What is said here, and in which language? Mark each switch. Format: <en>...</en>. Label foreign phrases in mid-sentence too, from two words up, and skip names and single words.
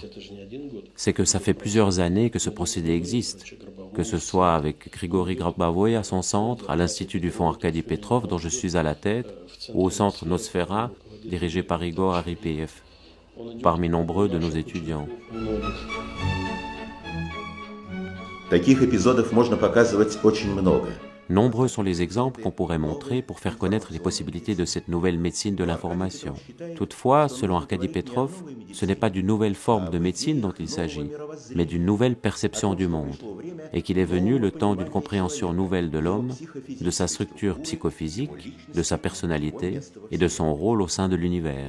<fr>C'est que ça fait plusieurs années que ce procédé existe, que ce soit avec Grigori Grabavoy à son centre, à l'Institut du Fonds Arkady Petrov, dont je suis à la tête, ou au centre Nosfera, dirigé par Igor Aripiev, parmi nombreux de nos étudiants.</fr> <ru>Таких эпизодов можно показывать очень много.</ru> <fr>Nombreux sont les exemples qu'on pourrait montrer pour faire connaître les possibilités de cette nouvelle médecine de l'information. Toutefois, selon Arkady Petrov, ce n'est pas d'une nouvelle forme de médecine dont il s'agit, mais d'une nouvelle perception du monde, et qu'il est venu le temps d'une compréhension nouvelle de l'homme, de sa structure psychophysique, de sa personnalité et de son rôle au sein de l'univers.</fr>